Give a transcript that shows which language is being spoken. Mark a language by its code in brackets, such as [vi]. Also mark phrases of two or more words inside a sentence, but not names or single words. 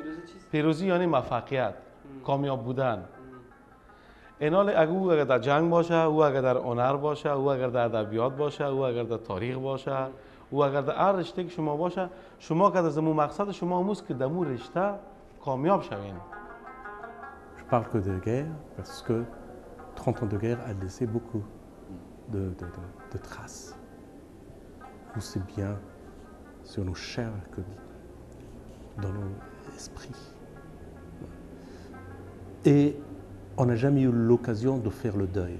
[fa] پیروزی یعنی موفقیت کامیاب بودن اینال اگر در جنگ باشه او اگر در هنر باشه او اگر در ادبیات باشه او اگر در تاریخ باشه او اگر در هر رشته که شما باشه شما که از مقصد شما هموست که در اون رشته کامیاب شوین. [fr] Je parle que de guerre parce que 30 ans de guerre a laissé beaucoup de traces, aussi bien sur nos chairs que dans nos esprits. Et on n'a jamais eu l'occasion de faire le deuil.